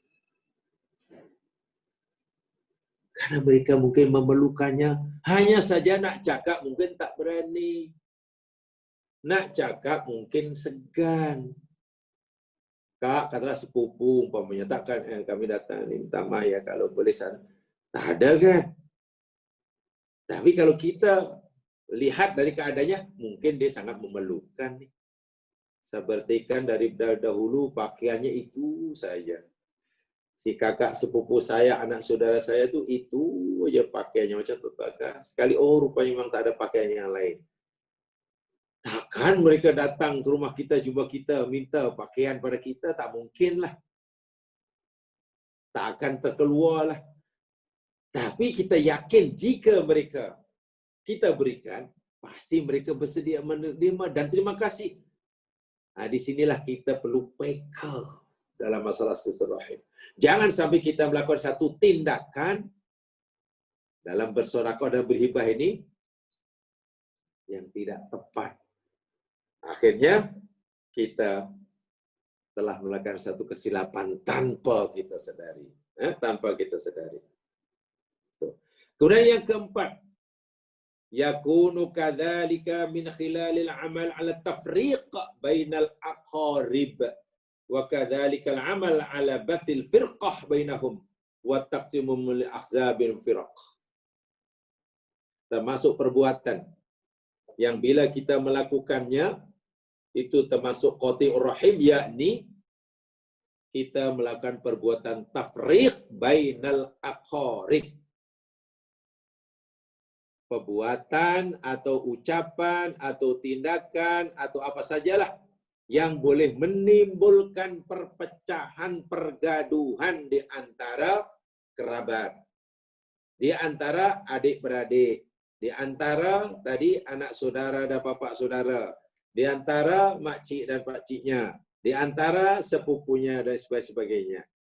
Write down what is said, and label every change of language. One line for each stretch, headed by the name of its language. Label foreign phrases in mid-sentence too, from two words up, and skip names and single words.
Malay: Karena mereka mungkin memerlukannya, hanya saja nak cakap mungkin tak berani. Nak cakap mungkin segan. Kak, katalah sepupu, umpamanya takkan kami datang ni minta maaf ya kalau boleh sana. Tak ada kan? Tapi kalau kita lihat dari keadaannya, mungkin dia sangat memerlukan nih. Sepertikan dari dahulu pakaiannya itu saja. Si kakak sepupu saya, anak saudara saya itu aja pakaiannya macam tetangga. Sekali rupanya memang tak ada pakaian yang lain. Takkan mereka datang ke rumah kita, jumpa kita, minta pakaian pada kita? Tak mungkin lah. Tak akan terkeluar lah. Tapi kita yakin jika mereka kita berikan, pasti mereka bersedia menerima dan terima kasih. Di sinilah kita perlu peka dalam masalah silaturahim. Jangan sampai kita melakukan satu tindakan dalam bersedekah dan berhibah ini yang tidak tepat. Akhirnya kita telah melakukan satu kesilapan tanpa kita sadari. Tanpa kita sadari. Kemudian yang keempat,
Arabic: يكون كذلك من خلال العمل على التفريق بين الأقارب وكذلك العمل على بث الفرقة بينهم وتقسيمهم للأحزاب الفرق.
Malay: Termasuk perbuatan yang bila kita melakukannya itu termasuk
Arabic: قاطع الرحم,
Malay: yakni kita melakukan perbuatan
Arabic: تفريق بين الأقارب.
Malay: Perbuatan atau ucapan atau tindakan atau apa sajalah yang boleh menimbulkan perpecahan, pergaduhan di antara kerabat, di antara adik-beradik, di antara tadi anak saudara dan bapak saudara, di antara makcik dan pakciknya, di antara sepupunya dan sebagainya.